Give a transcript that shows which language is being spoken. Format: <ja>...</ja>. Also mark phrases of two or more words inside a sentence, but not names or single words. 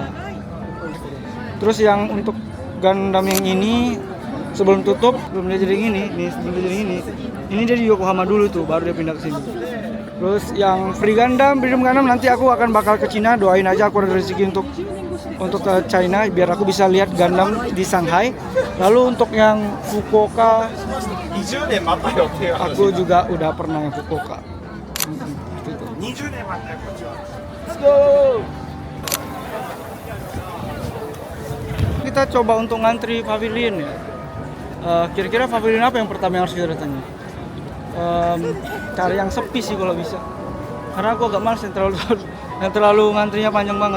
<id>Terus yang untuk Gundam yang ini sebelum tutup, belum dia jadi gini, sebelum dia jadi ini. Ini dia di Yokohama dulu tuh, baru dia pindah ke sini. Terus yang Freedom Gundam nanti aku akan bakal ke Cina, doain aja aku ada rezeki untuk untuk ke China biar aku bisa lihat Gundam di Shanghai. Lalu untuk yang Fukuoka,</id> <ja>20年待ったよっていう話。</ja> <id>aku juga udah pernah yang Fukuoka. Gitu.</id> <ja>20 年待ったよこっちは。</ja> <en>Let's go.</en> <id>Kita coba untuk ngantri pavilion ya. Kira-kira pavilion apa yang pertama yang harus kita datangi? Cari yang sepi sih kalau bisa. Karena aku agak males yang terlalu ngantrinya panjang banget.</id>